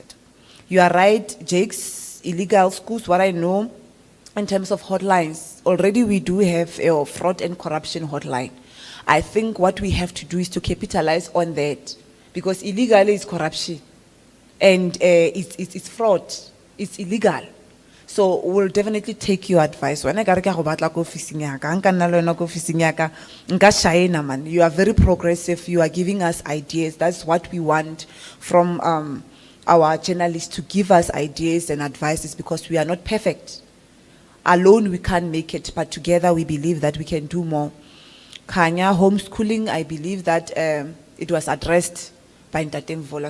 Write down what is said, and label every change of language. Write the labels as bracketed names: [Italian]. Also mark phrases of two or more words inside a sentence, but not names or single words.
[English] You are right, Jakes, illegal schools, what I know, in terms of hotlines, already we do have a fraud and corruption hotline. I think what we have to do is to capitalize on that, because illegal is corruption and it's fraud, it's illegal. So we'll definitely take your advice. When I go [Tswana] batla ko officing yaka, anka nna le wena ko officing yaka, nka shine man. [English] You are very progressive. You are giving us ideas. That's what we want from our journalists, to give us ideas and advices, because we are not perfect. Alone we can't make it, but together we believe that we can do more. Kanya, homeschooling, I believe that it was addressed by Ntate Viola.